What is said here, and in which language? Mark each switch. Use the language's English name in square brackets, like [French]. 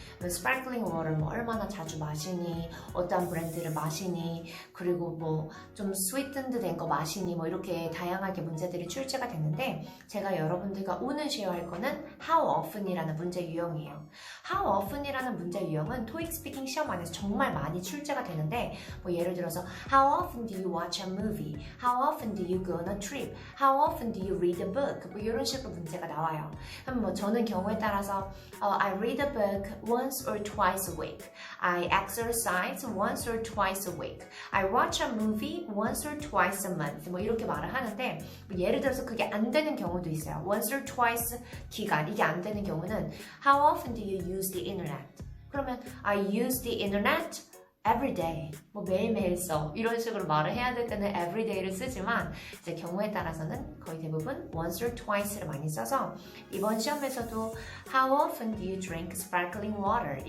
[Korean] sparkling water 뭐 얼마나 자주 마시니, 어떤 브랜드를 마시니, 그리고 뭐 좀 sweetened 된 거 마시니, 뭐 이렇게 다양하게 문제들이 출제가 됐는데, 제가 여러분들과 오늘 쉐어할 거는 how often 이라는 문제 유형이에요. how often 이라는 문제 유형은 토익 스피킹 시험 안에서 정말 많이 출제가 되는데, 뭐 예를 들어서 [English] how often do you watch a movie? How often do you go on a trip? How often do you read a book? [Korean] 뭐 이런 식으로 문제가 나와요. 그럼 뭐 저는 경우에 따라서 [English] I read a book once or twice a week. I exercise once or twice a week. I watch a movie once or twice a month. [Korean] 뭐 이렇게 말을 하는데, 뭐 예를 들어서 그게 안 되는 경우도 있어요. [English] once or twice [Korean] 기간, 이게 안 되는 경우는 [English] How often do you use the internet? [Korean] 그러면 [English] I use the internet every day, [Korean] 뭐 매일매일 써, 이런 식으로 말을 해야 될 때는 every day를 쓰지만, 이제 경우에 따라서는 거의 대부분 once or twice를 많이 써서, 이번 시험에서도 [English] how often do you drink sparkling water?